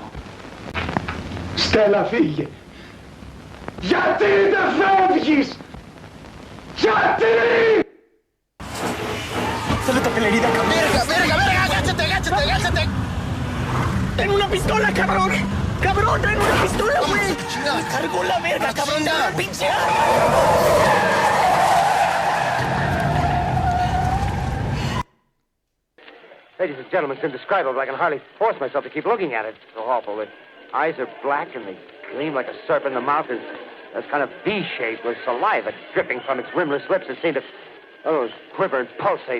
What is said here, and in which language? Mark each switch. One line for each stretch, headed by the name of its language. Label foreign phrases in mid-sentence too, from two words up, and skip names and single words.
Greek: Στέλλα, φύγε. Γιατί δεν φεύγεις! Γιατί! Θέλω το πελερίδακα.
Spanish: Verga, verga, verga, agáchate, agáchate, agáchate. Ten una pistola, cabrón. Cabrón, ten una pistola, güey. Cargó la verga, cabrón, de una pinche arma.
English: Ladies and gentlemen, it's indescribable. I can hardly force myself to keep looking at it. It's so awful. The eyes are black and they gleam like a serpent. The mouth is kind of V-shaped with saliva dripping from its rimless lips that seem to quiver and pulsate.